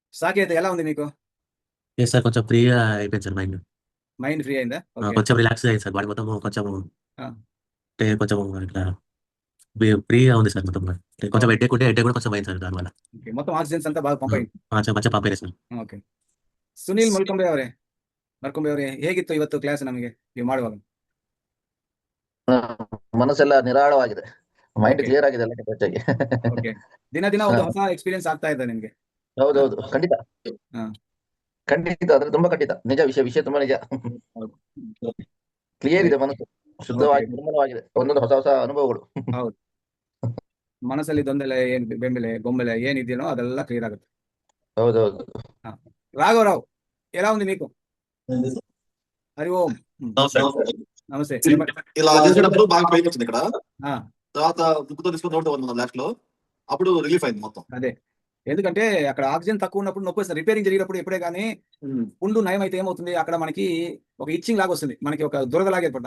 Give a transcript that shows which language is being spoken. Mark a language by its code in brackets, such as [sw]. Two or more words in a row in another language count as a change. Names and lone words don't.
[te] సాకేత్ ఎలా ఉంది మీకు? లేదు సార్, కొంచెం ఫ్రీగా అయిపోయింది సార్ మైండ్. [en] mind free [te] అయిందా? ఓకే. కొంచెం రిలాక్స్ అయింది సార్, బాడీ మొత్తం కొంచెం ఆ, అంటే కొంచెం ఇట్లా ఫ్రీగా ఉంది సార్ మొత్తం. అంటే కొంచెం ఓకే. హెడ్ఏక్ ఉంటే హెడ్ఏక్ కూడా కొంచెం అయింది సార్ దానివల్ల. ఓకే. మొత్తం [kn] ಆಕ್ಸಿಜನ್ಸ್ ಅಂತ ಬಾగా ಪಂಪ್ ಆಯ್ತು. [te] కొంచెం మంచిగా పంపేది ಸಾರ್. [kn] ಓಕೆ. ಸುನೀಲ್ ಮಲ್ಕೊಂಬೆ ಅವರೇ ಹೇಗಿತ್ತು ಇವತ್ತು ಕ್ಲಾಸ್ ನಮಗೆ ನೀವು ಮಾಡುವಾಗ? ಆ, ಮನಸ್ಸೆಲ್ಲ ನಿರಾಳವಾಗಿದೆ. ಮೈಂಡ್ ಓಕೆ. ಕ್ಲಿಯರ್ ಆಗಿದೆ ಎಲ್ಲ ಹೆಚ್ಚಾಗಿ. ಓಕೆ. ದಿನ ದಿನ ಹಾ, ಒಂದು ಹೊಸ ಎಕ್ಸ್ಪೀರಿಯನ್ಸ್ ಆಗ್ತಾ ಇದೆ ನಿಮಗೆ. ಹೌದೌದು, ಖಂಡಿತ. ಹಾ. ಖಂಡಿತ, ಅದ್ರ ತುಂಬಾ ಖಂಡಿತ ನಿಜ. ವಿಷಯ ವಿಷಯ ತುಂಬಾ ನಿಜ. ಹೌದು. ಕ್ಲಿಯರ್ ಇದೆ ವೆರಿ ಮನಸ್ಸು, ಓಕೆ. ಶುದ್ಧವಾಗಿ ನಿರ್ಮಲವಾಗಿದೆ. ಒಂದೊಂದು ಹೊಸ ಹೊಸ ಅನುಭವಗಳು. ಹೌದು. ಮನಸ್ಸಲ್ಲಿ ದೊಂದಲ ಏನ್ ಬೆಂಬಲೆ ಗೊಂಬಲೆ ಏನಿದೆಯೋ ಅದೆಲ್ಲ ಕ್ಲಿಯರ್ ಆಗುತ್ತೆ. ಹೌದೌದು. ಹಾ. [te] రాఘవరావు ఎలా ఉంది మీకు? హరి ఓం. ఉమ్. నమస్తే. నమస్తే. ఇలా చెప్పండి. ఇలా చేసేటప్పుడు బాగా పెయిన్ వచ్చింది ఇక్కడ. ఆ, తర్వాత ముక్కుతో తీసుకుని నోటితో ఉన్నాం లాస్ట్ లో. అప్పుడు రిలీఫ్ అయింది మొత్తం. అదే. ఎందుకంటే అక్కడ ఆక్సిజన్ తక్కువ ఉన్నప్పుడు నొప్పి వస్తుంది. రిపేరింగ్ జరిగినప్పుడు ఎప్పుడే కానీ పుండు నయం అయితే ఏమవుతుంది, అక్కడ మనకి ఒక ఇచ్చింగ్ లాగా వస్తుంది, మనకి ఒక దురదలాగా ఏర్పడుతుంది.